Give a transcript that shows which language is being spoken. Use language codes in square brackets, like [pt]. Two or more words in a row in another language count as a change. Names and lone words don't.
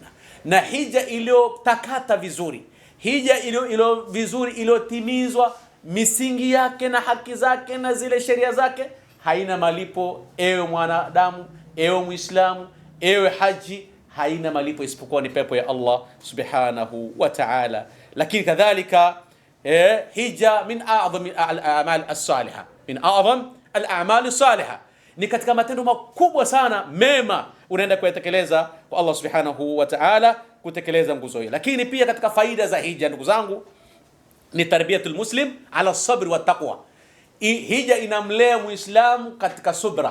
[sw] Na hija iliyotakata vizuri, hija iliyo vizuri, iliyotimizwa misingi yake na haki zake na zile sheria zake, haina malipo. Ewe mwanadamu, ewe Muislamu, ewe haji, haina malipo isipokuwa ni pepo ya Allah [ar] سبحانه وتعالى. [sw] Lakini kadhalika [ar] hija من أعظم الأعمال الصالحة من أعظم الأعمال الصالحة, [sw] ni katika matendo makubwa sana mema unaenda kuyatekeleza kwa Allah [ar] سبحانه وتعالى, [sw] kutekeleza nguzo hii. Lakini pia katika faida za hija, ndugu zangu, ni [ar] تربية المسلم على الصبر والتقوى. [sw] Hija inamlea Muislamu katika subra.